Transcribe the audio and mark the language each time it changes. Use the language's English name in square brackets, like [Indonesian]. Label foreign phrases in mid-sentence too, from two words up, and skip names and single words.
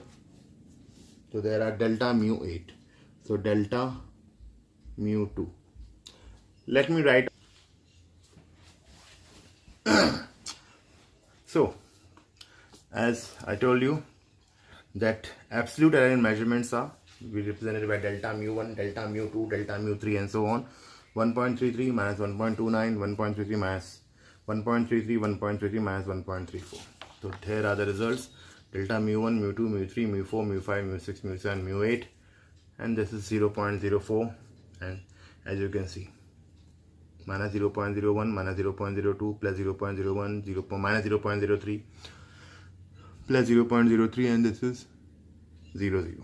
[English] So there are delta mu 8. So delta mu 2. Let me write. So as I told you that absolute error in measurements are represented by delta mu 1, delta mu 2, delta mu 3, and so on. 1.33 minus 1.29, 1.33 minus 1.33, 1.33 minus 1.34. So here are the results. Delta mu 1, mu 2, mu 3, mu 4, mu 5, mu 6, mu 7, mu 8. And this is 0.04, and as you can see, minus 0.01, minus 0.02, plus 0.01, minus 0.03, plus 0.03, and this is 0, 0.